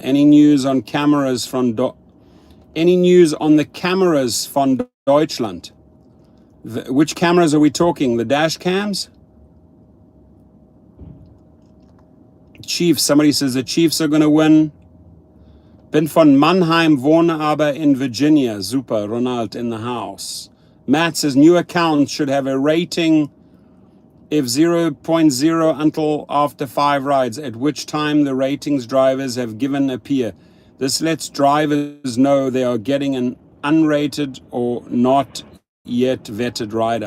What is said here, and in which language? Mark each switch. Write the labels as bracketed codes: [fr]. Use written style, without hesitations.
[en] Any news on cameras from any news on the cameras from Deutschland? Which cameras are we talking? The dash cams? Chiefs. Somebody says the Chiefs are going to win. [de] Bin von Mannheim, wohne aber in Virginia. [en] Super, Ronald in the house. Matt says new accounts should have a rating if 0.0 until after 5 rides, at which time the ratings drivers have given appear. This lets drivers know they are getting an unrated or not yet vetted rider.